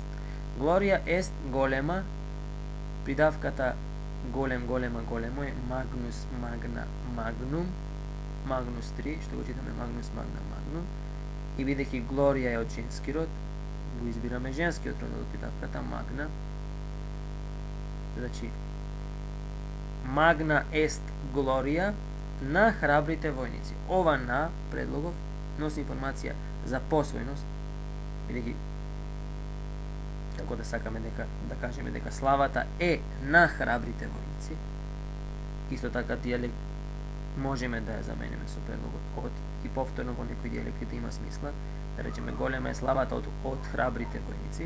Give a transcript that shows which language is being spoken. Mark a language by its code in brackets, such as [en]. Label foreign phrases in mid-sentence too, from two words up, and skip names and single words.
[mk] Глорија ест голема, придавката голем, голема, големо е [la] magnus, magna, magnum, [mk] магнус 3, што го читаме [la] magnus, magna, magnum. [mk] И бидејќи глорија е од женски род, го избираме женскиот род од придавката магна. Значи, [la] magna est gloria [mk] на храбрите војници. Ова на предлогов носи информација за посвојност, бидејќи како да сакаме да кажеме дека славата е на храбрите војници. Исто така дијалект можеме да ја замениме со предлогот од и повторно во некои дијалекти да има смисла, да речеме голема е славата од храбрите војници.